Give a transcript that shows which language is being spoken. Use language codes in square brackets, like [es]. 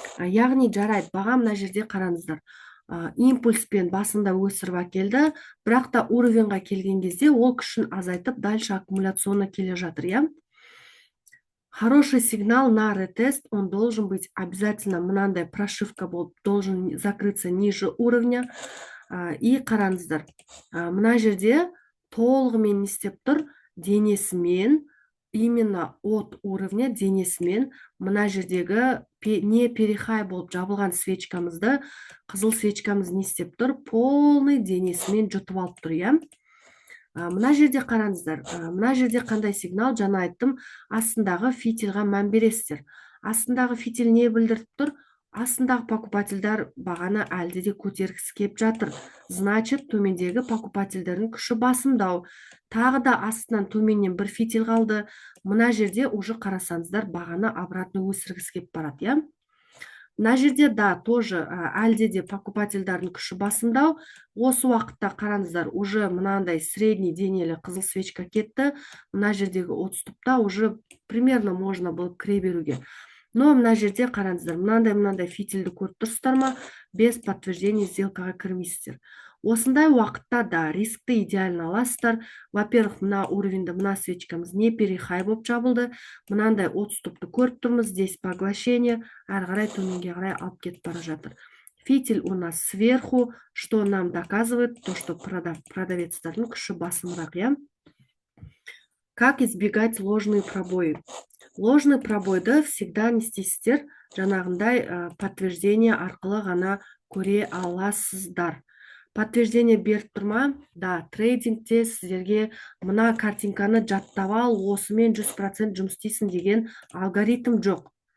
[kk] Яғни жарайды, баға мына жерде қараңыздар. Импульспен басында өсіріп әкелді, бірақ та уровеньға келген кезде ол күшін азайтып, [ru] дальше [kk] аккумуляционно келе жатыр, я? [ru] Хороший сигнал на ретест, он должен быть обязательно [kk] мынандай прошивка болып, [ru] должен закрыться ниже уровня. [kk] И қараңыздар, мына жерде толығымен не істеп тұр, денесімен, [ru] именно от уровня [kk] денесімен, мына жердегі не перехай болып жабылған свечкамызды, қызыл свечкамыз не істеп тұр, полный денесімен жұтып алып тұр, я? Мына жерде қараңыздар, мына жерде қандай сигнал, жаңа айттым, астындағы фитильға мән бересіздер. Астындағы фитиль не білдіріп тұр? астындағы покупательдер бағаны әлде де көтергісі келіп жатыр. [ru] Значит, [kk] төмендегі покупательдердің күші басымдау. Тағы да астынан төменнен бір фитиль қалды. Мына жерде [ru] уже [kk] қарасаңыздар, бағаны [ru] обратно [kk] өсіргісі келіп барады, иә? Мына жерде да [ru] тоже [kk] әлде де покупательдардың күші басымдау. Осы уақытта қараңыздар, [ru] уже [kk] мынандай средний денелі қызыл свечка кетті. Мына жердегі 30 топта [ru] уже примерно можно [kk] болып кіре беруге. Но мына жерде қараңыздар, мынандай фитильді көріп тұрсыздар ма? [ru] Без подтверждения [kk] сделкаға кірмейсіздер. Осындай уақытта да рискті идеально аласыздар. [ru] Во-первых, [kk] мына уровеньді, мына свечкамыз не перехай болып жабылды. Мынандай 30 топты көріп тұрмыз. [ru] Здесь поглощение, [kk] әрі қарай төменге қарай алып кетіп бара жатыр. [ru] Фитиль у нас сверху, что нам доказывает то, что [kk] продавецтердің күші басымырақ, иә? [ru] Как избегать ложные пробои? [kk] Ложный пробойды всегда не істейсіздер, жаңағындай подтверждение арқылы ғана көре аласыздар. Подтверждение беріп тұрма? Да, трейдингте сіздерге мына картинканы жаттап ал, осымен 100% жұмыс істейсің деген алгоритм жоқ.